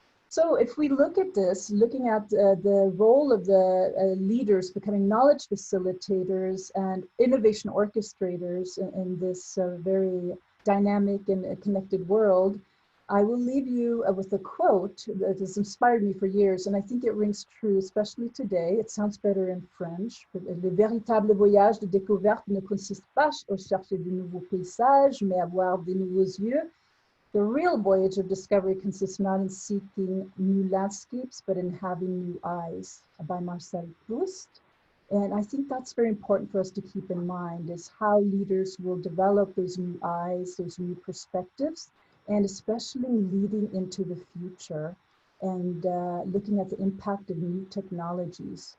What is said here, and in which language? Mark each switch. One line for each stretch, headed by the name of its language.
English: So if we look at this, looking at the role of the leaders becoming knowledge facilitators and innovation orchestrators in this very dynamic and connected world, I will leave you with a quote that has inspired me for years, and I think it rings true, especially today. It sounds better in French.
French: Le véritable voyage de découverte ne consiste pas à chercher de nouveaux paysages, mais à voir de nouveaux yeux.
English: The real voyage of discovery consists not in seeking new landscapes, but in having new eyes, by Marcel Proust. And I think that's very important for us to keep in mind, is how leaders will develop those new eyes, those new perspectives, and especially leading into the future and looking at the impact of new technologies.